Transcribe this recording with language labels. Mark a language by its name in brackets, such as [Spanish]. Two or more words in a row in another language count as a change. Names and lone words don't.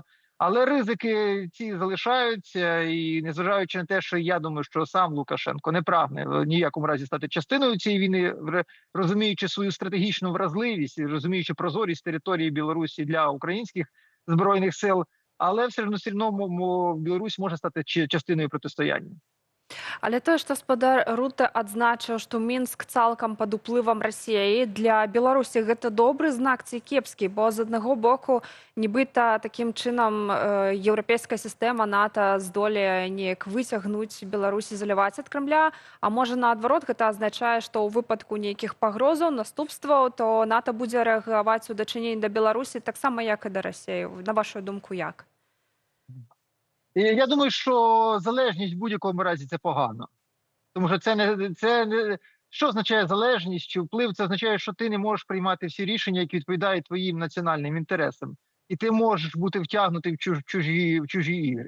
[Ukrainian] Але ризики ці залишаються, і незважаючи на те, що я думаю, що сам Лукашенко не прагне в ніякому разі стати частиною цієї війни, розуміючи свою стратегічну вразливість, розуміючи прозорість території Білорусі для українських збройних сил, але все одно Білорусь може стати частиною протистояння. [Belarusian] Але тое, што спадар Рута адзначыў, што Мінск цалкам пад уплывам Расіі, для Беларусі гэта добры знак ці кепскі, бо з аднаго боку нібыта такім чынам еўрапейская сістэма НАТО здолее неяк выцягнуць Беларусі, заліваць ад Крамля, а можа наадварот гэта азначае, што ў выпадку нейкіх пагрозаў, наступстваў, то НАТО будзе рэагаваць у дачыненні да Беларусі таксама, як і да Расіі. На вашу думку, як? [Ukrainian] Я думаю, що залежність в будь-якому разі це погано. Тому що що означає залежність чи вплив? Це означає, що ти не можеш приймати всі рішення, які відповідають твоїм національним інтересам. І ти можеш бути втягнутий в чужі ігри.